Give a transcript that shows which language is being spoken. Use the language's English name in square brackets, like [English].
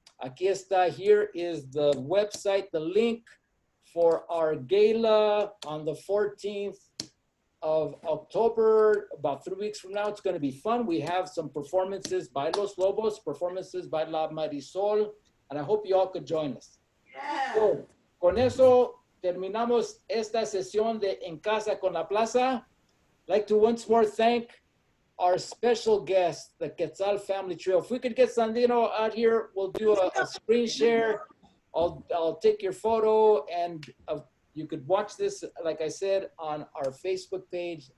[Spanish] Aquí está, [English] here is the website, the link for our gala on the 14th of October, about 3 weeks from now. It's going to be fun. We have some performances by Los Lobos, performances by La Marisol, and I hope you all could join us. Yeah. [Spanish] So, con eso terminamos esta sesión de En Casa con la Plaza. [English] I'd like to once more thank our special guest, the Quetzal Family Trio. If we could get Sandino out here, we'll do a screen share. I'll take your photo, and you could watch this, like I said, on our Facebook page.